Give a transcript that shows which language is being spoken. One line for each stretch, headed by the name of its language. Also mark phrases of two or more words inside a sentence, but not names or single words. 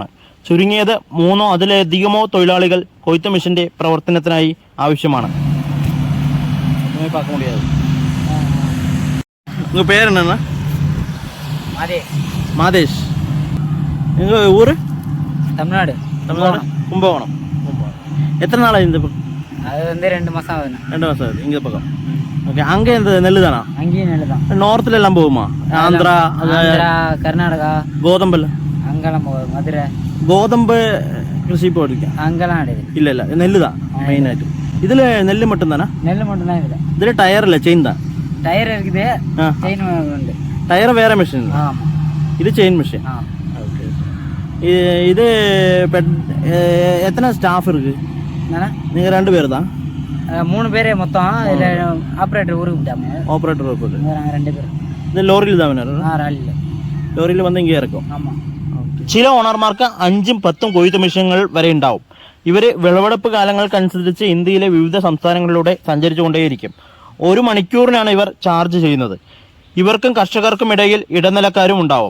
Malayalam: ചുരുങ്ങിയത് 3 അതിലധികമോ തൊഴിലാളികൾ കൊയ്ത്ത് മെഷീന്റെ പ്രവർത്തനത്തിനായി ആവശ്യമാണ്. പേരെന്നാ? മാതേഷ്. നിങ്ങൾ ഊര്? തമിഴ്നാട്. കുംഭകോണം.
Tamil: எத்தனை நாளா இந்த பக்கம்? அது வந்து 2 மாசம் ஆகுது. 2 மாசம் ஆகுது இந்த பக்கம். ஓகே. அங்கே இந்த நெல்லு தானா? அங்கேயும் நெல்லு தான். நார்த்ல எல்லாம் போகுமா? ஆந்திரா, கர்நாடகா, கோதம்பல், அங்கெல்லாம் போகுது. மதுரை கோதம்பு கிருஷி போயிருக்கேன். அங்கெல்லாம் கிடையாது. இல்ல இல்ல, நெல்லு தான் மெயின் ஆயிட்டு. இதுல நெல்லு மட்டும் தானா? நெல்லு மட்டும் தான் இதுல. இதுல டயர் இல்ல, செயின் தான். டயர் இருக்குது, செயின் உண்டு. டயர் வேற மிஷின். ஆமா. இது செயின் மிஷின். ஓகே. இது எத்தனை ஸ்டாஃப் இருக்கு? நீங்க 2 பேர் தான்? 3 பேரே மொத்தம். இதுல ஆபரேட்டர் ஊருக்கு விட்டாங்க. ஆபரேட்டர் ஊருக்கு நாங்க 2 பேர்.
Malayalam: ഇത് ലോറിയിൽ ലോറിയിൽ വന്ന് ഇങ്ങനെ ഇറക്കും. ചില ഓണർമാർക്ക് 5ഉം 10ഉം കൊയ്ത്ത് മെഷീനുകൾ വരെ ഉണ്ടാവും. ഇവര് വിളവെടുപ്പ് കാലങ്ങൾക്കനുസരിച്ച് ഇന്ത്യയിലെ വിവിധ സംസ്ഥാനങ്ങളിലൂടെ സഞ്ചരിച്ചു കൊണ്ടേയിരിക്കും. 1 മണിക്കൂറിനാണ് ഇവർ ചാർജ് ചെയ്യുന്നത്. ഇവർക്കും കർഷകർക്കും ഇടയിൽ ഇടനിലക്കാരും ഉണ്ടാവും.